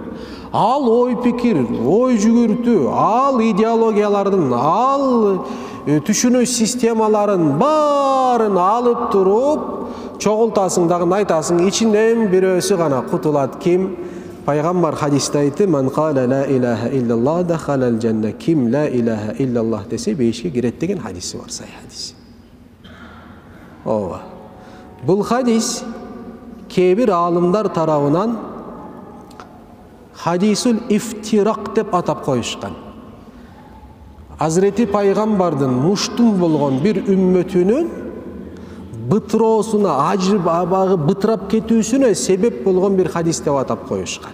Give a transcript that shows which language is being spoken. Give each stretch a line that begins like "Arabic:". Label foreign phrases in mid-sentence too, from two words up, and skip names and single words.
Kyrgyz: Ал ой пикир, ой жүгүртүү, ал идеологиялардын, ал түшүнүү системаларын баарын алып туруп, чогултасың дагы айтасың, ичинен бирөөсү гана кутулат. Ким? Пайгамбар хадисте айтты:
Arabic: "من قال لا إله إلا الله دخل الجنة."
Kyrgyz: Ким
Arabic: لا إله إلا الله
Kyrgyz: десе бейишке кирет деген хадиси бар, сай хадис. Ооба. Бул хадис кээ бир аалымдар тарабынан
Arabic: حديث الافتراق
Kyrgyz: деп атап коюшкан. Азирети пайгамбардын муштум болгон бир үммөтүнүн бытыроосуна, ажырып абагы бытырап кетүүсүнө себеп болгон бир хадис деп атап коюшкан.